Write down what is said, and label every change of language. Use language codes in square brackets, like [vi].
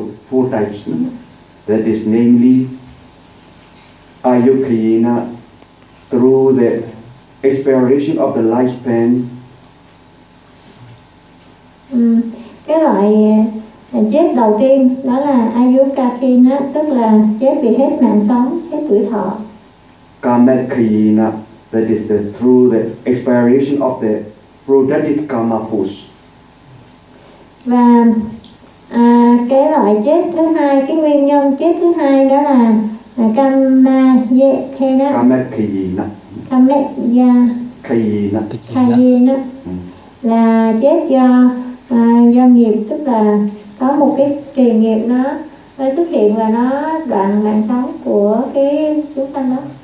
[en] Four types. That is namely, ayukriyena, through the expiration of the lifespan. [vi] Cái loại chết đầu tiên đó là ayukakina, tức là chết vì hết mạng sống, hết tuổi thọ. [en] Kamakayina, that is the through the expiration of the productive karma force. [vi] Và cái loại chết thứ hai, cái nguyên nhân chết thứ hai đó là kamayakina. [pi] Kamakayina. Kamayakina. Kayina. [vi] Là chết do nghiệp, tức là có một cái trì nghiệp nó xuất hiện và nó đoạn mạng sống của cái chúng sanh đó.